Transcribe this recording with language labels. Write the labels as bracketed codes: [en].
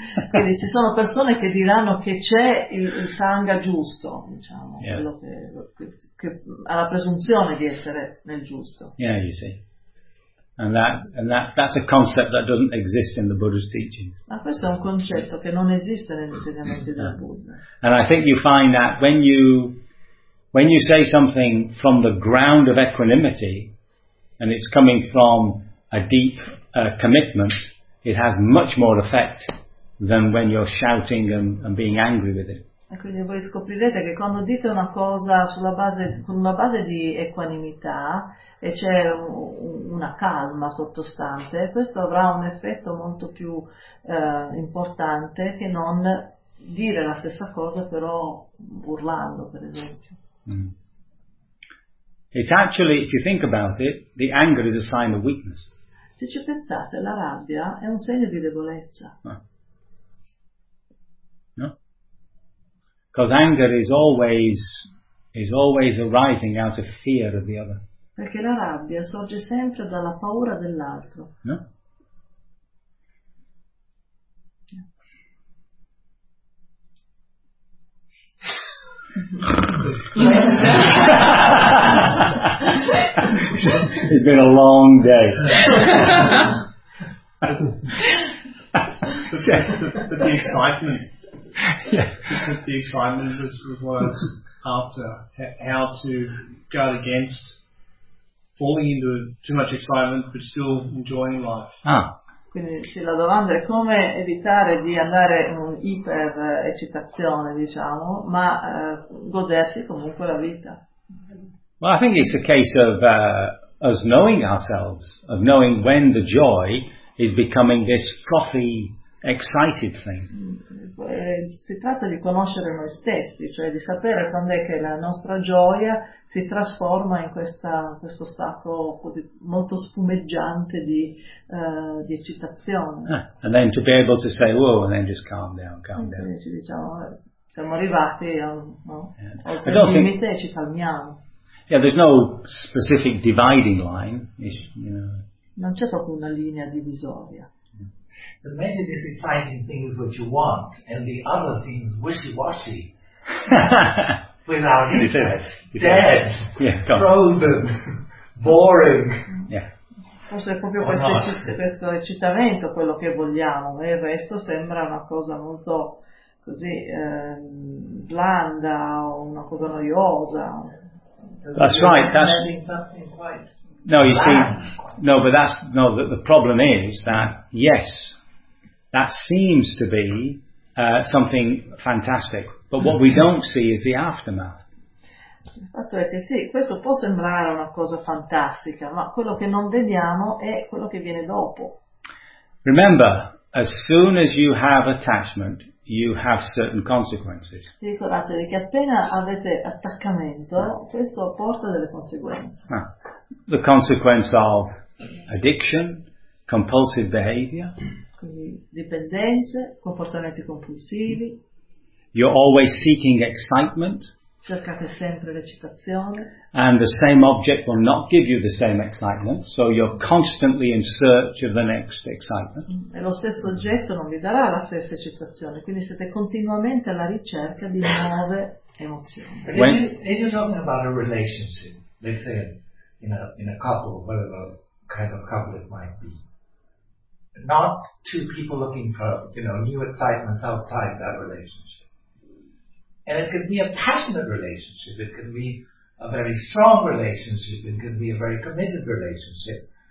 [it] Quindi ci sono persone che diranno che c'è il sangha giusto, diciamo, yeah. Quello che ha la presunzione di essere nel giusto. [en] Yeah, you see. And that's a concept that doesn't exist in the Buddha's teachings. [it] Ma questo è un concetto che non esiste negli insegnamenti del Buddha. [en] And I think you find that when you say something from the ground of equanimity and it's coming from a deep commitment, it has much more effect than when you're shouting and being angry with it. [it] E quindi voi scoprirete che quando dite una cosa sulla base, con una base di equanimità e c'è una calma sottostante, questo avrà un effetto molto più importante che non dire la stessa cosa però urlando, per esempio. [en] It's actually, if you think about it, the anger is a sign of weakness. [it] Se ci pensate, la rabbia è un segno di debolezza. [en] Because anger is always arising out of fear of the other. [it] Perché la rabbia sorge sempre dalla paura dell'altro. No? [en] It's been a long day. the excitement. Yeah. The excitement was after how to guard against falling into too much excitement but still enjoying life. Ah. [it] Quindi sì, la domanda è come evitare di andare in un iper eccitazione, diciamo, ma godersi comunque la vita. [en] Well, I think it's a case of us knowing ourselves, of knowing when the joy is becoming this frothy, excited thing. [it] Si tratta di conoscere noi stessi, cioè di sapere quando è che la nostra gioia si trasforma in questo stato così molto spumeggiante di eccitazione. [en] And then to be able to say, whoa, and then just calm down, calm down. [it] Ci diciamo, siamo arrivati al limite e ci calmiamo. [en] Yeah, there's no specific dividing line. It's, you know. [it] Non c'è proprio una linea divisoria. [en] The main thing is finding things which you want, and the other things wishy-washy. Without interest, dead, yeah, frozen, boring. Yeah. [it] Forse è proprio questo eccitamento quello che vogliamo, e il resto sembra una cosa molto così blanda, o una cosa noiosa. [en] That's right. That's something quite. No, you see, no, but that's, no, the problem is that, yes, that seems to be something fantastic, but what we don't see is the aftermath. [it] Il fatto è che sì, questo può sembrare una cosa fantastica, ma quello che non vediamo è quello che viene dopo. [en] Remember, as soon as you have attachment, you have certain consequences. [it] Ricordatevi che appena avete attaccamento, questo porta delle conseguenze. [en] Ah. The consequence of addiction, compulsive behavior. [it] Quindi dipendenze, comportamenti compulsivi. [en] You're always seeking excitement. [it] Cercate sempre l'eccitazione. [en] And the same object will not give you the same excitement, so you're constantly in search of the next excitement. [it] E lo stesso oggetto non vi darà la stessa eccitazione, quindi siete continuamente alla ricerca di nuove emozioni. [en] When you're talking about a relationship, let's say in a couple, whatever kind of couple it might be, not two people looking for, you know, new excitements outside that relationship. And it could be a passionate relationship, it could be a very strong relationship, it could be a very committed relationship.